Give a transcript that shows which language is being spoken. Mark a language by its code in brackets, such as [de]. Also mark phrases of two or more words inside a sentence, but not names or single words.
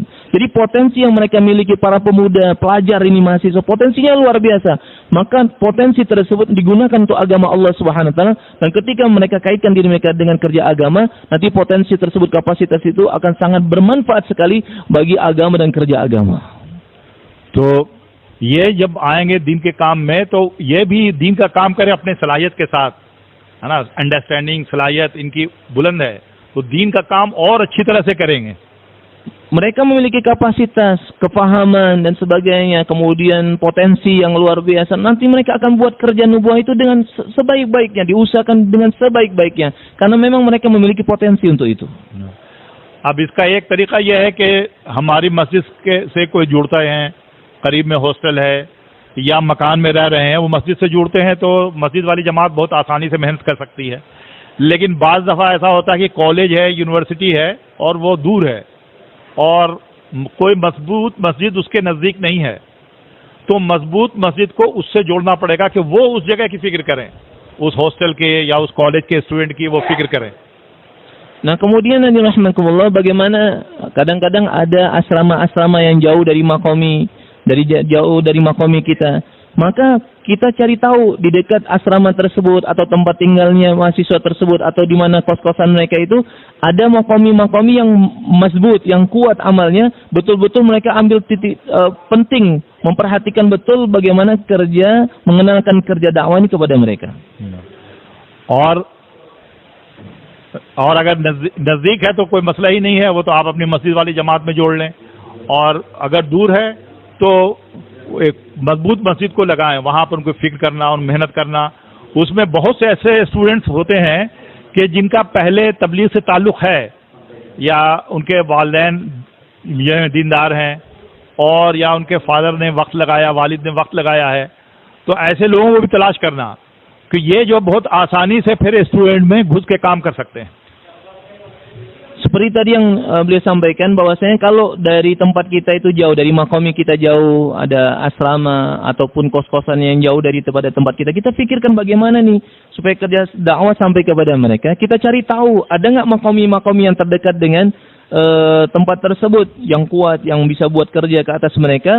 [id] Jadi potensi yang mereka miliki para pemuda, pelajar ini, mahasiswa, potensinya luar biasa. Maka potensi tersebut digunakan untuk agama [ar] الله سبحانه وتعالى, [id] dan ketika mereka kaitkan diri mereka dengan kerja agama, nanti potensi tersebut, kapasitas itu akan sangat bermanfaat sekali bagi agama dan kerja agama. [hi] तो ये जब आएंगे दीन के काम में, तो ये भी दीन का काम करें अपने सलाहियत के साथ, है ना, अंडरस्टैंडिंग, सलाहियत इनकी बुलंद है, तो दीन का काम और अच्छी तरह से करेंगे। [id] Mereka memiliki kapasitas, kepahaman dan sebagainya, kemudian potensi yang luar biasa. Nanti mereka akan buat kerja nubuah itu dengan sebaik-baiknya, diusahakan dengan sebaik-baiknya, karena memang mereka memiliki potensi untuk itu. [hi] अब इसका एक तरीका यह है कि हमारी मस्जिद से कोई जुड़ता है, करीब में हॉस्टल है या मकान में रह रहे हैं, वो मस्जिद से जुड़ते हैं, तो मस्जिद वाली जमात बहुत आसानी से मेहनत कर सकती है। लेकिन बाज़ दफ़ा ऐसा होता है कि कॉलेज है, यूनिवर्सिटी है और वो दूर है और कोई मजबूत मस्जिद उसके नज़दीक नहीं है, तो मजबूत मस्जिद को उससे जोड़ना पड़ेगा कि वो उस जगह की फ़िक्र करें, उस हॉस्टल के या उस कॉलेज के स्टूडेंट की वो फ़िक्र करें। [id] Nah, kemudian Nabi rahmatullah, bagaimana kadang-kadang ada asrama-asrama yang jauh dari makomi, jauh dari makomi kita. Maka kita cari tahu di dekat asrama tersebut atau tempat tinggalnya mahasiswa tersebut atau di mana kos-kosan mereka itu ada makomi-makomi yang mazbut, yang kuat amalnya, betul-betul mereka ambil titik penting, memperhatikan betul bagaimana kerja, mengenalkan kerja dakwah ini kepada mereka. [hi] और अगर नज़दीक है तो कोई मसला ही नहीं है, वो तो आप अपनी मस्जिद वाली जमात में जोड़ लें, और अगर दूर है तो एक मजबूत मस्जिद को लगाएं, वहाँ पर उनको फिक्र करना और मेहनत करना। उसमें बहुत से ऐसे स्टूडेंट्स होते हैं कि जिनका पहले तबलीग से ताल्लुक़ है या उनके वालिदैन ये दीनदार हैं और या उनके फादर ने वक्त लगाया, वालिद ने वक्त लगाया है, तो ऐसे लोगों को भी तलाश करना कि ये जो बहुत आसानी से फिर स्टूडेंट में घुस के काम कर सकते हैं। [id] Seperti tadi yang beliau sampaikan, bahwasanya kalau dari tempat kita itu jauh, dari makomi kita jauh, ada asrama ataupun kos-kosan yang jauh dari tempat kita, kita pikirkan bagaimana nih supaya kerja dakwah sampai kepada mereka. Kita cari tahu ada nggak makomi-makomi yang terdekat dengan tempat tersebut yang kuat, yang bisa buat kerja ke atas mereka.